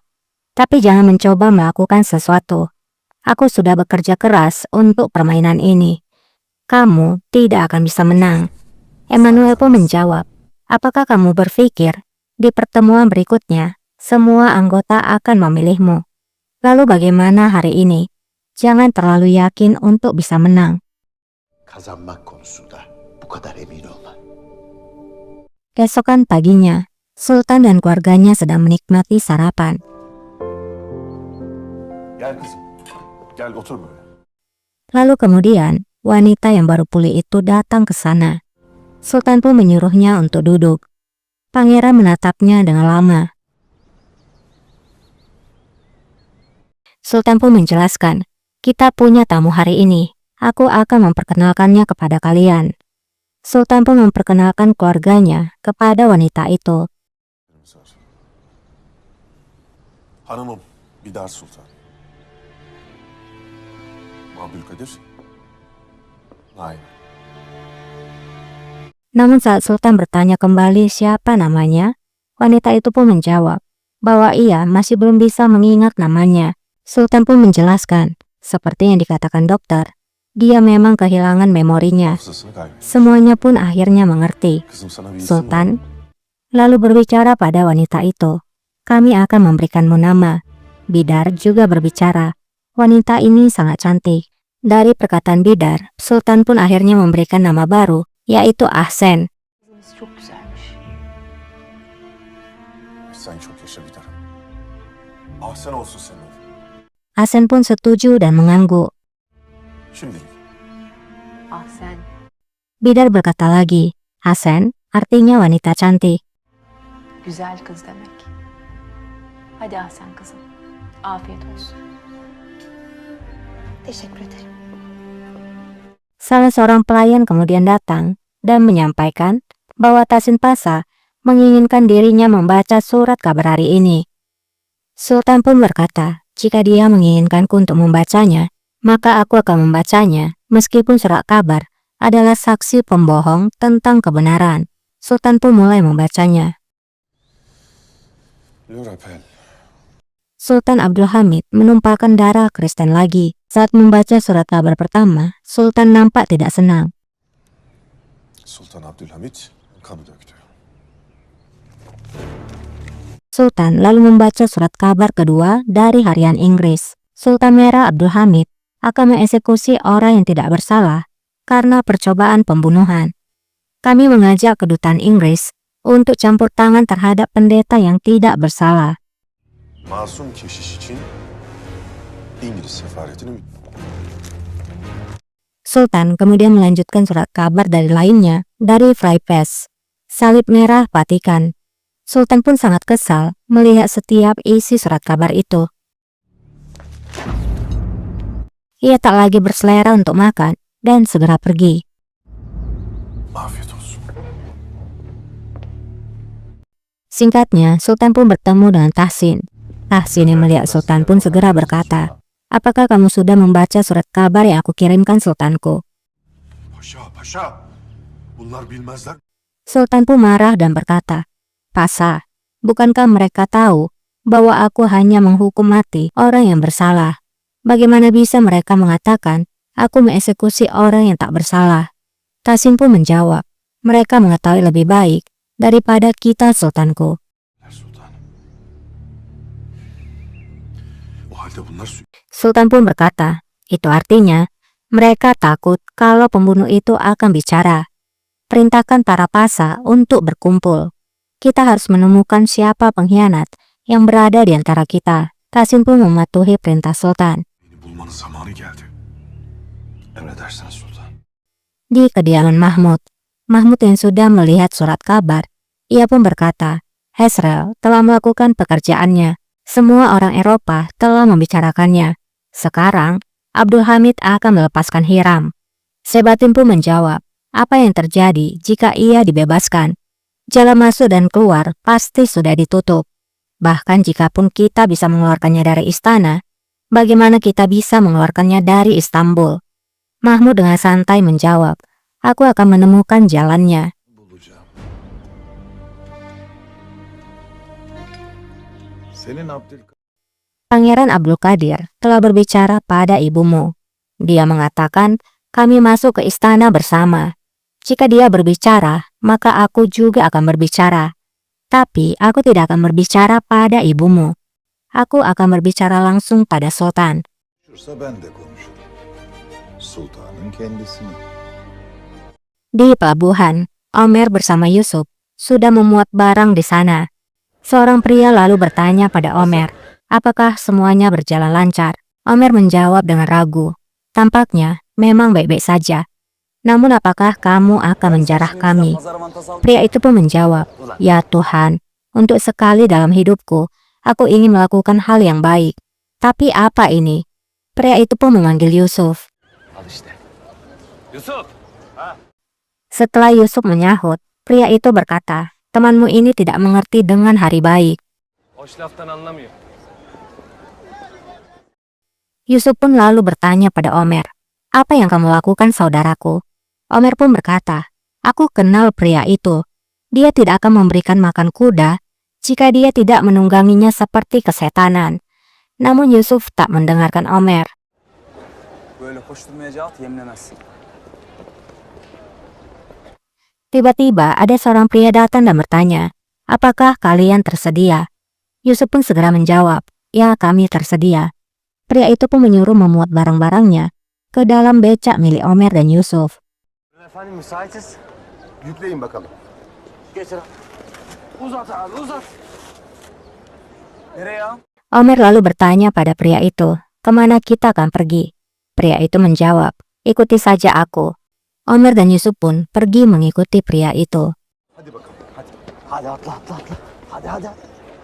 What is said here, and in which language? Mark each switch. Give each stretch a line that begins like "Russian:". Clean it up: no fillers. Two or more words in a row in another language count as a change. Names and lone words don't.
Indonesian: Tapi jangan mencoba melakukan sesuatu. Aku sudah bekerja keras untuk permainan ini. Kamu tidak akan bisa menang. Emmanuel pun menjawab, apakah kamu berpikir di pertemuan berikutnya semua anggota akan memilihmu? Lalu bagaimana hari ini? Jangan terlalu yakin untuk bisa menang.
Turkish: Kazanmak konusunda bu kadar emin olma.
Indonesian: Keesokan paginya, Sultan dan keluarganya sedang menikmati sarapan.
Turkish: Gel kızım. Gel otur böyle.
Indonesian: Lalu kemudian, wanita yang baru pulih itu datang ke sana. Sultan pun menyuruhnya untuk duduk. Pangeran menatapnya dengan lama. Sultan pun menjelaskan, kita punya tamu hari ini. Aku akan memperkenalkannya kepada kalian. Sultan pun memperkenalkan keluarganya kepada wanita itu.
Turkish: Hanımım Bidar Sultan. Abdülkadir. Naim.
Indonesian: Namun saat Sultan bertanya kembali siapa namanya, wanita itu pun menjawab bahwa ia masih belum bisa mengingat namanya. Sultan pun menjelaskan, seperti yang dikatakan dokter, dia memang kehilangan memorinya.
Turkish: Hafızasını kaybetmiş.
Indonesian: Semuanya pun akhirnya mengerti.
Turkish: Kızım sana bir isim var.
Indonesian: Sultan lalu berbicara pada wanita itu, kami akan memberikanmu nama. Bidar juga berbicara, wanita ini sangat cantik. Dari perkataan Bidar, Sultan pun akhirnya memberikan nama baru, yaitu Ahsen.
Turkish: Kızınız çok güzelmiş. Sen çok yaşa Bidar. Ahsen olsun senin adın.
Indonesian: Ahsen pun setuju dan mengangguk.
Turkish: Şimdilik. Ah sen.
Indonesian: Bidar berkata lagi, Ahsen artinya wanita cantik.
Turkish: Güzel kız demek. Hadi ah sen kızım. Afiyet olsun. Teşekkür ederim.
Indonesian: Salah seorang pelayan kemudian datang dan menyampaikan bahwa Tasin Pasa menginginkan dirinya membaca surat kabar hari ini. Sultan pun berkata, jika dia menginginkanku untuk membacanya, maka aku akan membacanya meskipun surat kabar adalah saksi pembohong tentang kebenaran. Sultan pun mulai membacanya. Lurapel. Sultan Abdul Hamid menumpahkan darah Kristen lagi. Saat membaca surat kabar pertama, Sultan nampak tidak senang.
Turkish: Sultan Abdülhamit kanı döktü.
Indonesian: Sultan lalu membaca surat kabar kedua dari harian Inggris. Sultan Merah Abdul Hamid akan mengeksekusi orang yang tidak bersalah karena percobaan pembunuhan. Kami mengajak kedutaan Inggris untuk campur tangan terhadap pendeta yang tidak bersalah.
Turkish: Masum keşiş için İngiliz sefaretini.
Indonesian: Sultan kemudian melanjutkan surat kabar dari lainnya dari Fry Pass, Salib Merah Vatikan. Sultan pun sangat kesal melihat setiap isi surat kabar itu. Ia tak lagi berselera untuk makan dan segera pergi.
Turkish: Afiyet olsun.
Indonesian: Singkatnya, Sultan pun bertemu dengan Tahsin. Tahsin yang melihat Sultan pun segera berkata, "Apakah kamu sudah membaca surat kabar yang aku kirimkan, Sultanku?"
Turkish: Paşa, paşa. Bunlar bilmezler.
Indonesian: Sultan pun marah dan berkata, "Pasa, bukankah mereka tahu bahwa aku hanya menghukum mati orang yang bersalah? Bagaimana bisa mereka mengatakan aku mengeksekusi orang yang tak bersalah?" Tahsin pun menjawab, "Mereka mengetahui lebih baik daripada kita, Sultanku."
Turkish: Sultanım. O halde bunlar
Indonesian: Sultan pun berkata, "Itu artinya mereka takut kalau pembunuh itu akan bicara. Perintahkan para pasa untuk berkumpul. Kita harus menemukan siapa pengkhianat yang berada di antara kita." Tahsin pun mematuhi perintah Sultan.
Turkish: beni bulmanın zamanı geldi. Emredersiniz sultan.
Indonesian: Di kediaman Mahmud, Mahmud yang sudah melihat surat kabar, ia pun berkata, "Hezrel telah melakukan pekerjaannya. Semua orang Eropa telah membicarakannya. Sekarang, Abdul Hamid akan melepaskan Hiram." Sebatin pun menjawab, "Apa yang terjadi jika ia dibebaskan? Jalan masuk dan keluar pasti sudah ditutup. Bahkan jikapun kita bisa mengeluarkannya dari istana, bagaimana kita bisa mengeluarkannya dari Istanbul?" Mahmud dengan santai menjawab, "Aku akan menemukan jalannya."
Turkish: Bulacağım. Senin Abdülkadir.
Indonesian: Pangeran Abdul Qadir telah berbicara pada ibumu. Dia mengatakan kami masuk ke istana bersama. Jika dia berbicara, maka aku juga akan berbicara. Tapi aku tidak akan berbicara pada ibumu. Aku akan berbicara langsung pada Sultan.
Turkish: Konuşursa ben de konuşurum. Sultanın kendisini.
Indonesian: Di pelabuhan, Omer bersama Yusuf sudah memuat barang di sana. Seorang pria lalu bertanya pada Omer, apakah semuanya berjalan lancar? Omer menjawab dengan ragu. Tampaknya memang baik-baik saja. Namun apakah kamu akan menjarah kami? Pria itu pun menjawab, "Ya Tuhan, untuk sekali dalam hidupku, aku ingin melakukan hal yang baik. Tapi apa ini?" Pria itu pun memanggil Yusuf.
Turkish: Al işte. Yusuf.
Indonesian: Setelah Yusuf menyahut, pria itu berkata, "Temanmu ini tidak mengerti dengan hari baik."
Turkish: Hoş laftan anlamıyor.
Indonesian: Yusuf pun lalu bertanya pada Omer, "Apa yang kamu lakukan, saudaraku?" Omer pun berkata, "Aku kenal pria itu. Dia tidak akan memberikan makan kuda jika dia tidak menungganginya seperti kesetanan." Namun Yusuf tak mendengarkan Omer.
Turkish: Böyle koşturmayacağı at yemlemez.
Indonesian: Tiba-tiba ada seorang pria datang dan bertanya, "Apakah kalian tersedia?" Yusuf pun segera menjawab, "Ya, kami tersedia." Pria itu pun menyuruh memuat barang-barangnya ke dalam becak milik Omer dan Yusuf.
Turkish: Efendim müsaitiz. Yükleyin bakalım. Getir. Uzat abi uzat. Nereye ya?
Indonesian: Omer lalu bertanya pada pria itu, "Kemana kita akan pergi?" Pria itu menjawab, "Ikuti saja aku." Omer dan Yusuf pun pergi mengikuti pria itu.
Turkish: Hadi bakalım. Hadi. Hadi atla atla atla. Hadi hadi.